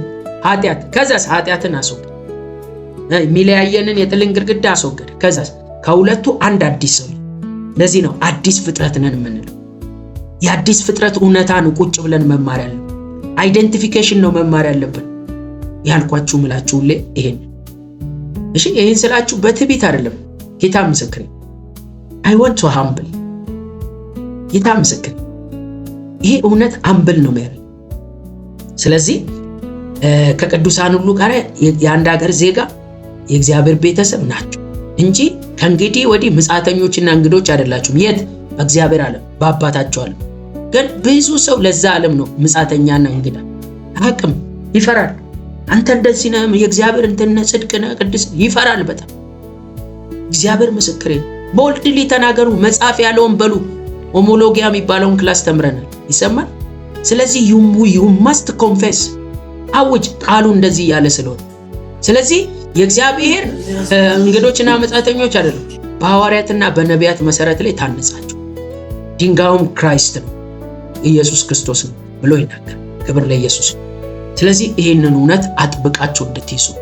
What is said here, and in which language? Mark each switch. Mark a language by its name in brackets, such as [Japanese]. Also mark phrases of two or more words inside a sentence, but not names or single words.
[Amharic] ኃጢአት። ከዛስ ኃጢአትን አስወገደ። የሚለያየንን የጥልን ግድግዳ አስወገደ። ከዛስ ከሁለቱ አንድ አዲስ ሰው። ለዚህ ነው አዲስ ፍጥረት ነን የምንለው። የአዲስ ፍጥረት እውነታ ነው ቁጭ ብለን መማር ያለብን። አይደንቲፊኬሽን ነው መማር ያለብን። ያልኳችሁ ምላችሁ ሁሌ ይሄን። እሺ፣ ይሄን ስላችሁ በትዕቢት አይደለም። ጌታ ምስክሬ፣ [English] I want to humble። [Amharic] ጌታ ምስክሬ፣ ይሄ እውነት አምብል ነው ማለት። ስለዚህ ከቅዱሳን ሁሉ ጋር የአንድ ሀገር ዜጋ የእግዚአብሔር ቤተሰብ ናቸው እንጂ ከእንግዲህ ወዲህ ምጻተኞችና እንግዶች አይደላችሁም። የት? በእግዚአብሔር ዓለም በአባታቸው ዓለም። ግን ብዙ ሰው ለዛ ዓለም ነው ምጻተኛና እንግዳ። አቅም ይፈራል። አንተ እንደዚህ ነህ፣ የእግዚአብሔር እንትን ጽድቅ ነህ፣ ቅድስ ይፈራል በጣም። እግዚአብሔር ምስክሬ፣ ቦልድሊ ተናገሩ፣ መጽሐፍ ያለውን በሉ። ሆሞሎጊያ የሚባለውን ክላስ ተምረናል፣ ይሰማል። ስለዚህ [English] you must confess፣ [Amharic] አውጅ፣ ቃሉ እንደዚህ ያለ ስለሆነ። ስለዚህ የእግዚአብሔር እንግዶችና መጻተኞች አይደለም፣ በሐዋርያትና በነቢያት መሰረት ላይ ታነጻችሁ፣ ድንጋዩም ክራይስት ነው ኢየሱስ ክርስቶስ ነው ብሎ ይናገር። ክብር ለኢየሱስ። ስለዚህ ይሄንን እውነት አጥብቃችሁ እንድትይዙ፣